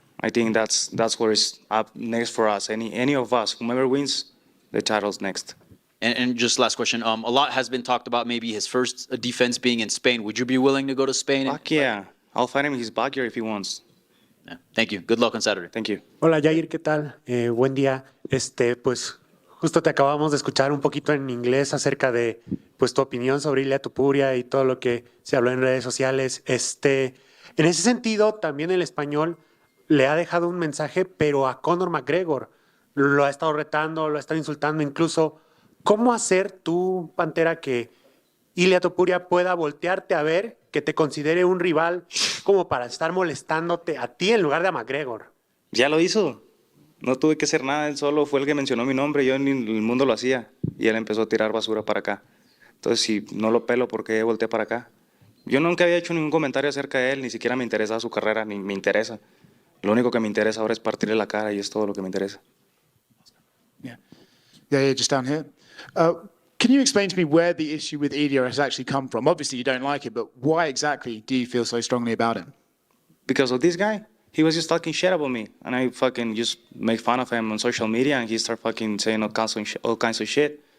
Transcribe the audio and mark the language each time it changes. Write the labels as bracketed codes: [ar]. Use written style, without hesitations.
[en] I think that's where it's up next for us. Any of us, whomever wins, the title's next. And just last question. A lot has been talked about maybe his first defense being in Spain. Would you be willing to go to Spain? Fuck yeah. I'll fight him in his backyard if he wants. Yeah. Thank you. Good luck on Saturday. Thank you. [es] Hola Yair, ¿qué tal? Buen día. Pues justo te acabamos de escuchar un poquito en inglés acerca de pues tu opinión sobre Ilia Topuria y todo lo que se habló en redes sociales. En ese sentido, también el español le ha dejado un mensaje, pero a Conor McGregor. Lo ha estado retando, lo ha estado insultando incluso. ¿Cómo hacer tú, Pantera, que Ilia Topuria pueda voltearte a ver, que te considere un rival como para estar molestándote a ti en lugar de a McGregor? Ya lo hizo. No tuve que hacer nada, él solo fue el que mencionó mi nombre, yo en el mundo lo hacía. Y él empezó a tirar basura para acá. Entonces, si no lo pelo, ¿por qué volteé para acá? Yo nunca había hecho ningún comentario acerca de él, ni siquiera me interesaba su carrera, ni me interesa. Lo único que me interesa ahora es partirle la cara y es todo lo que me interesa. [en] Yeah, just down here. Can you explain to me where the issue with Ilia has actually come from? Obviously, you don't like it, but why exactly do you feel so strongly about him? Because of this guy. He was just talking shit about me, and I fucking just make fun of him on social media, and he started fucking saying all kinds of shit.